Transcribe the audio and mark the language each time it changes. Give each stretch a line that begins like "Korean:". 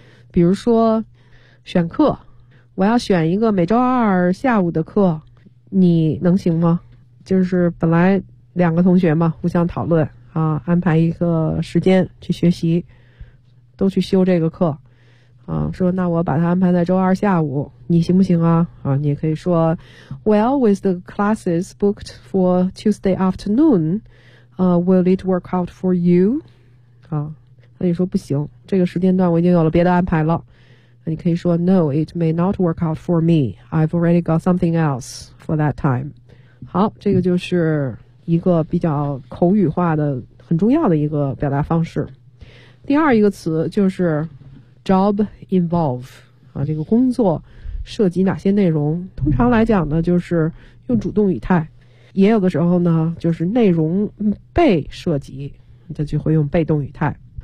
Chinese: 比如说选课，我要选一个每周二下午的课，你能行吗？就是本来两个同学嘛，互相讨论啊，安排一个时间去学习，都去修这个课啊，说那我把它安排在周二下午，你行不行啊？啊，你也可以说
English: Well, with the classes booked for Tuesday afternoon, will it work out for you?
Chinese: 啊，那你说不行，这个时间段我已经有了别的安排了，那你可以说
English: No, it may not work out for me. I've already got something else for that time.
Chinese: 好，这个就是一个比较口语化的很重要的一个表达方式。第二一个词就是 job involve 啊，这个工作涉及哪些内容，通常来讲呢就是用主动语态，也有的时候呢就是内容被涉及，这就会用被动语态。